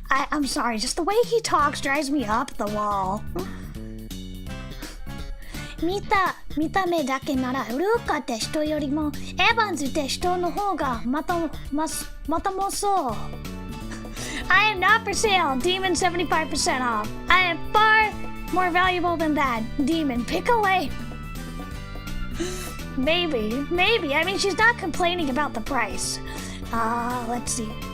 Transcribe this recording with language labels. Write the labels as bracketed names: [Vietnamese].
[English] I'm sorry, just the way he talks drives me up the wall. [Japanese] 見た目だけならルーカって人よりもエヴァンズって人の方がまともそう。 [English] I am not for sale. Demon 75% off. I am far more valuable than that. Demon, pick a lane. Maybe. I mean, she's not complaining about the price. Let's see.